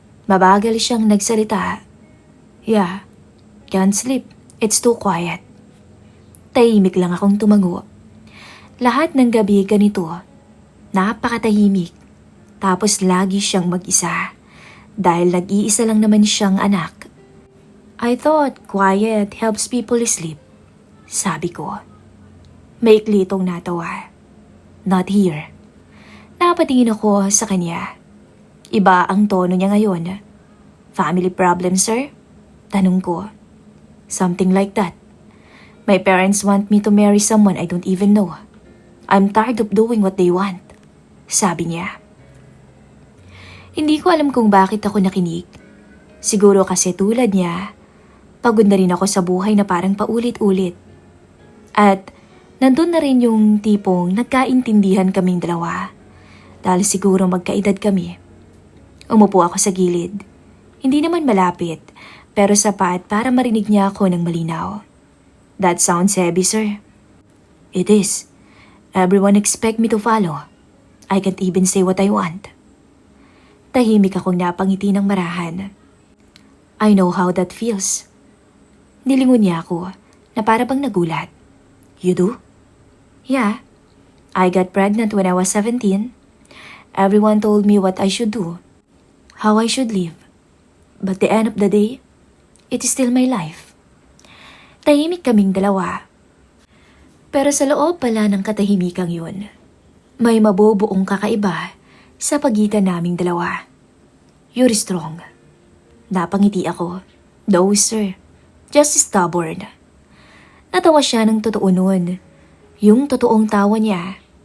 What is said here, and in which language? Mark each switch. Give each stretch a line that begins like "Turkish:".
Filipino: Mabagal siyang nagsalita.
English: "Yeah, can't sleep. It's too quiet."
Filipino: Tahimik lang akong tumango. Lahat ng gabi ganito. Napakatahimik. Tapos lagi siyang mag-isa. Dahil nag-iisa lang naman siyang anak.
English: "I thought quiet helps people sleep,"
Filipino: sabi ko. Maikli itong natawa.
English: "Not here."
Filipino: Napatingin ako sa kanya. Iba ang tono niya ngayon.
English: "Family problem, sir?"
Filipino: Tanong ko.
English: "Something like that. My parents want me to marry someone I don't even know. I'm tired of doing what they want,"
Filipino: sabi niya. Hindi ko alam kung bakit ako nakinig. Siguro kasi tulad niya, pagod na rin ako sa buhay na parang paulit-ulit. At nandun na rin yung tipong nagkaintindihan kaming dalawa. Dahil siguro magkaedad kami. Umupo ako sa gilid. Hindi naman malapit, pero sapat para marinig niya ako ng malinaw.
English: "That sounds heavy, sir." "It is. Everyone expect me to follow. I can't even say what I want."
Filipino: Tahimik akong napangiti ng marahan.
English: "I know how that feels."
Filipino: Nilingon niya ako na para bang nagulat.
English: "You do?" "Yeah. I got pregnant when I was 17. Everyone told me what I should do, how I should live. But the end of the day, it is still my life."
Filipino: Tahimik kaming dalawa. Pero sa loob pala ng katahimikang yun, may mabubuong kakaiba sa pagitan naming dalawa.
English: "You're strong."
Filipino: Napangiti ako.
English: "No, sir. Just stubborn."
Filipino: Natawa siya ng totoo nun. Yung totoong tawa niya.